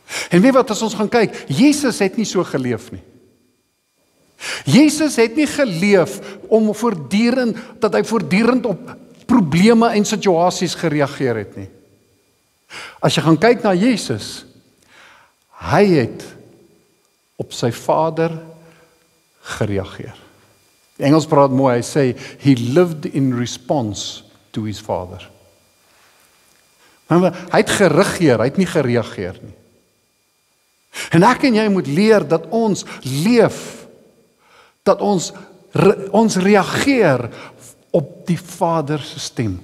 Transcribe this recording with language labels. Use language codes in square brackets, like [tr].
[af] En weet wat, as ons gaan kyk, Jesus het nie so geleef nie. Jesus het nie geleef om dat hy voortdurend op probleme en situasies gereageer het nie. As jy gaan kyk na Jesus, hy het op sy Vader gereageer. Die Engels praat mooi, hy sê, [en] he lived in response to his Father. [af] Maar hy het geregeer, hy het nie gereageer nie. En ek en jy moet leer dat ons leef, dat ons reageer op die Vader se stem.